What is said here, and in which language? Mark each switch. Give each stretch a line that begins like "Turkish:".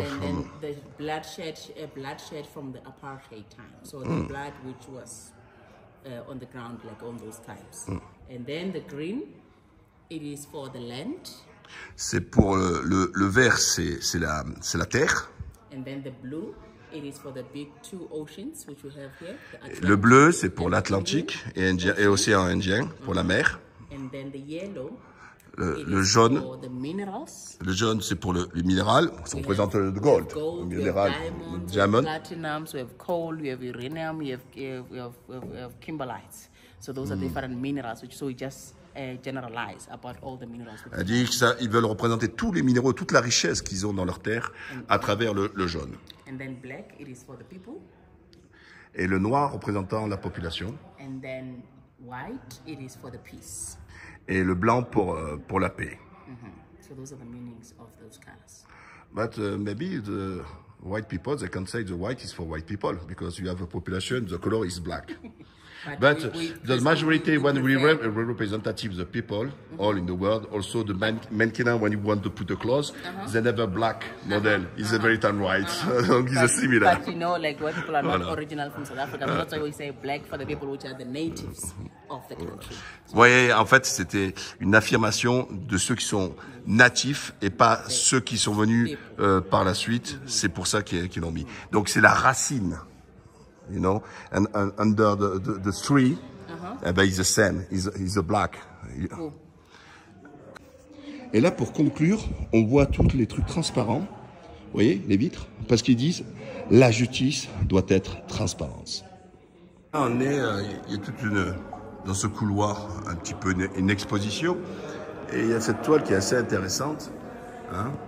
English: And then the bloodshed from the apartheid time. So the blood which was on the ground like on those times. And then the green. It is for the land.
French: C'est pour le vert, c'est la terre.
English: And then the blue, it is for the big 2 oceans which we have here.
French: Le bleu, c'est pour l'Atlantique et l'océan Indien, pour la mer.
English: And then the yellow.
French: Le jaune.
English: For the minerals.
French: Le jaune, c'est pour le minéral. On présente le gold, le minéral, le diamond.
English: We have platinums, we have coal, we have uranium, we have kimberlites. So those are different minerals, so we just generalize about all the minerals.
French: Elle dit qu'ils veulent représenter tous les minéraux, toute la richesse qu'ils ont dans leur terre à travers le jaune.
English: And then black, it is for the people.
French: Et le noir représentant la population.
English: And then white, it is for the peace.
French: Et le blanc pour la paix.
English: So those are the meanings of those colors. But maybe the white people, they can say the white is for white people because you have a population, the color is black. But the majority, when we representative the people all in the world, also the mannequin, when you want to put the clothes, they never black model. It's a very time white. It's a similar. But you know, like white people are not original from South Africa. That's why we say black for the people which are the natives of the country.
French: Vous voyez, en fait, c'était une affirmation de ceux qui sont natifs et pas ceux qui sont venus par la suite. C'est pour ça qu'ils l'ont mis. Donc c'est la racine.
English: You know, and under the tree, he's the same, he's a black. Cool.
French: Et là, pour conclure, on voit tous les trucs transparents, vous voyez, les vitres, parce qu'ils disent la justice doit être transparente. Là, on est, il y a toute dans ce couloir, un petit peu une exposition, et il y a cette toile qui est assez intéressante. Hein.